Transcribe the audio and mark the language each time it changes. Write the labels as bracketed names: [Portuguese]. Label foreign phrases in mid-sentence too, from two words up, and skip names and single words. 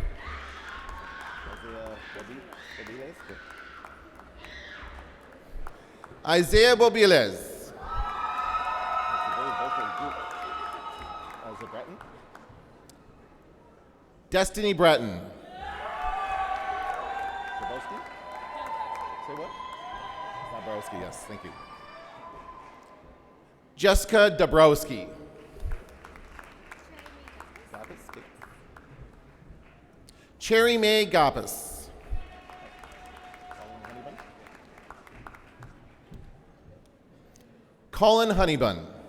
[English] Isaiah Bobiles. Destiny Breton. Say what? Dabrowski, yes, thank you. Jessica Dabrowski. Cherry Mae Gappas. Colin Honeybun.